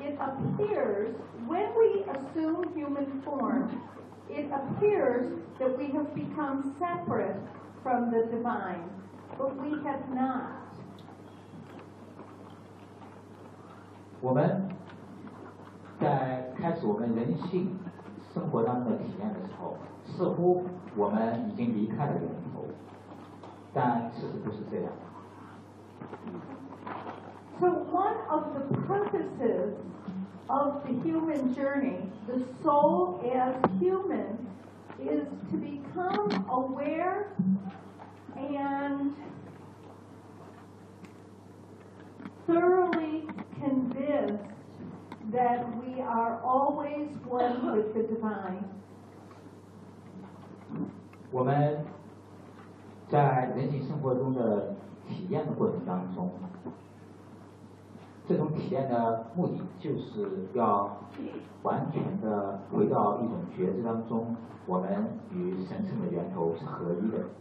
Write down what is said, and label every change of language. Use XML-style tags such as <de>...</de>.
<en>Appears when we assume human form, it appears that we have become separate from the divine, but we have not.</en> <zh>我们在开始我们人性生活当中的体验的时候，似乎我们已经离开了源头，但事实不是这样。</zh> <en>So one of the purposes. Of the human journey, the soul as human is to become aware and thoroughly convinced that we are always one with the divine.</en> <zh>我们在人体生活中的体验的过程当中。这种体验的目的就是要完全的回到一种觉知当中，我们与神圣的源头是合一的。</zh>